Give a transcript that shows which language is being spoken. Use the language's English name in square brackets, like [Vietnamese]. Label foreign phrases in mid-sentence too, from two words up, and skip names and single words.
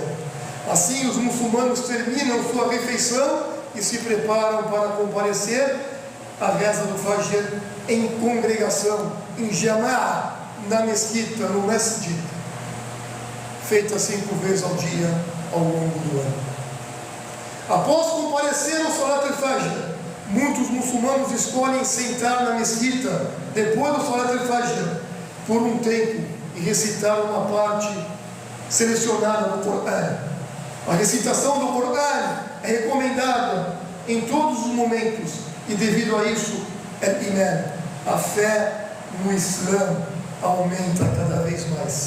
[Portuguese] Assim os muçulmanos terminam sua refeição e se preparam para comparecer à reza do Fajr em congregação, em jama'a, na mesquita, no masjid, feita 5 vezes ao dia ao longo do ano. Após comparecer ao [Arabic] صلاة الفجر, [Portuguese] muitos muçulmanos escolhem sentar na mesquita depois do [Arabic] صلاة الفجر [Portuguese] por um tempo e recitar uma parte selecionada do Corão. A recitação do Corão é recomendada em todos os momentos e devido a isso, a fé no Islã aumenta cada vez mais.